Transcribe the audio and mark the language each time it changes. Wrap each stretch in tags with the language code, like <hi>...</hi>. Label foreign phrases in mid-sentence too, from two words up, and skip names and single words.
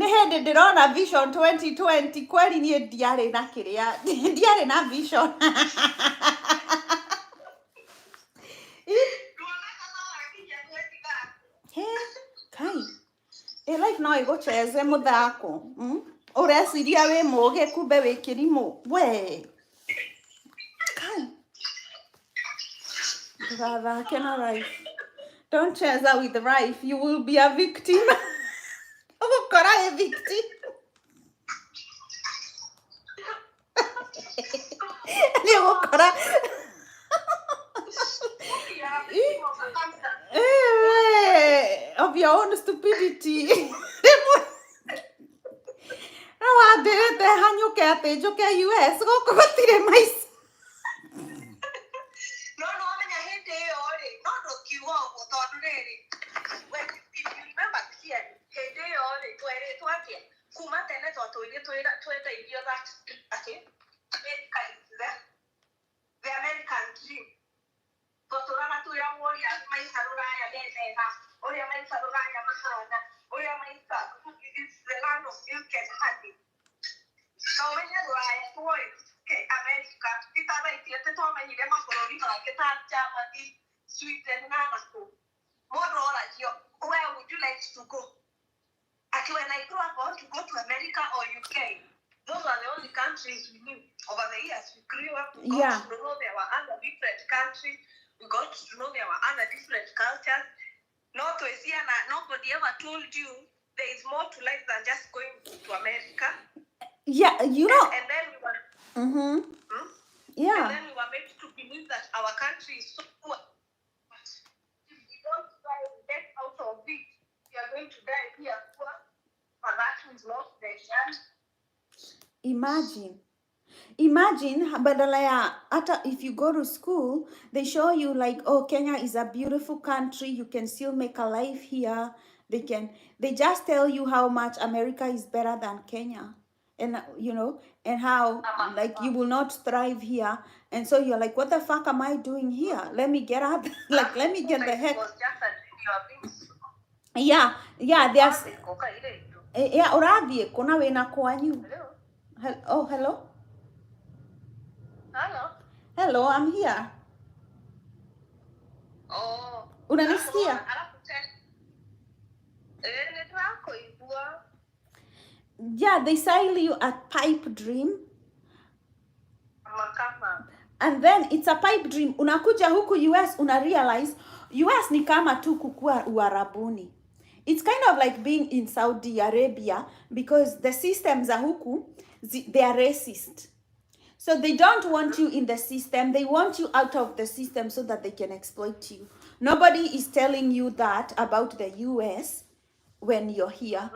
<ki>hĩndĩ ndĩrona vision 2020 kweli niĩ ndiarĩ na kĩrĩa ndiarĩ na vision he kai life no ĩgũcheze mũthako ũreciria wĩ mũũgĩ kumbe wĩ kĩrimũ we kai ndũgathake na life.</ki> <en>Don't cheza with life, you will be a victim.</en> <ki>Ũgũkora wĩ victim. Nĩ ũgũkora</ki> <en>of your own stupidity.</en> <ki>No wambĩrĩte hanyũke atĩ njũke US gũkũ gũtirĩ maica. No menya hĩndĩ ĩyo rĩ no ndũkiuga ũguo tondũ rĩrĩ</ki> <en>if you remember clearly</en> <ki>hĩndĩ ĩyo rĩ twerĩtwo atĩa kuma tene twatũire tweteithio that atĩ</ki> <en>America is the American dream</en> <ki>twatũraga twĩragwo ũrĩa maica rũraya nĩ mega ũrĩa maica rũraya mahana ũrĩa maica</ki> <en>is the land of milk and honey</en> <ki>no menya rũraya twoĩ America titaraithie tũtwamenyire mabũrũri mangĩ ta Germany, Sweden na nakũ mũndũ oragio</ki> <en>where would you like to go? Actually, when I grew up, I want to go to America or UK. Those are the only countries we knew. Over the years, we grew up, we got to know there were other different countries. We got to know there were other different cultures. Nobody ever told you there is more to life than just going to America. Yeah, you know. And then we were... Yeah. And then we were made to believe that our country is so poor. But if we don't try to get out of it, we are going to die here poor. And that is not the chance. Imagine,</en> <sw>badala ya hata</sw> <en>if you go to school, they show you like, oh, Kenya is a beautiful country. You can still make a life here. They just tell you how much America is better than Kenya. And you know, and how like you will not thrive here, and so you're like, what the fuck am I doing here? Let me get out. Like, let me get the heck. Yeah, there's yeah,</en> <ki>urathiĩ kuna wĩna kwanyu.</ki> <en>Oh, hello, hello, I'm here. Oh,</en> <sw>unanisikia?</sw> <en>Yeah, they sell you a pipe dream. And then it's a pipe dream.</en> <sw>Unakuja huku US, realize US ni kama tu kukua Uarabuni.</sw> <en>It's kind of like being in Saudi Arabia because the systems are huku, they are racist. So they don't want you in the system. They want you out of the system so that they can exploit you. Nobody is telling you that about the US when you're here.</en>